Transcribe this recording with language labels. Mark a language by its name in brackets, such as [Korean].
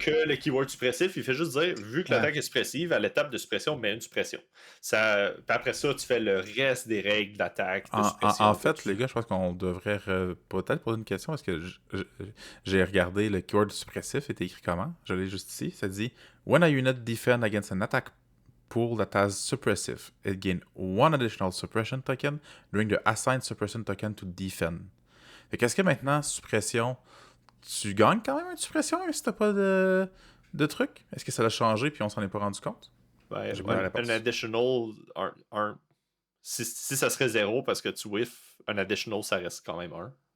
[French] que le keyword suppressif. Il fait juste dire, vu que l'attaque est suppressive, à l'étape de suppression, mets une suppression. Puis après ça, tu fais le reste des règles d'attaque, de suppression. En fait, les gars, je pense qu'on devrait peut-être poser une question parce que j'ai regardé le keyword suppressif était écrit comment? Je l'ai juste ici. Ça dit [English] When a unit defend against an attack pool that has suppressive, it gain one additional suppression token during the assigned suppression token to defend. [French] Fait qu'est-ce que maintenant, suppression, tu gagnes quand même une suppression même si t'as pas de truc? Est-ce que ça l'a changé puis on s'en est pas rendu compte? Ouais, J'ai pas la réponse. un additional, si ça serait 0 parce que tu whiff, un additional, ça reste quand même 1.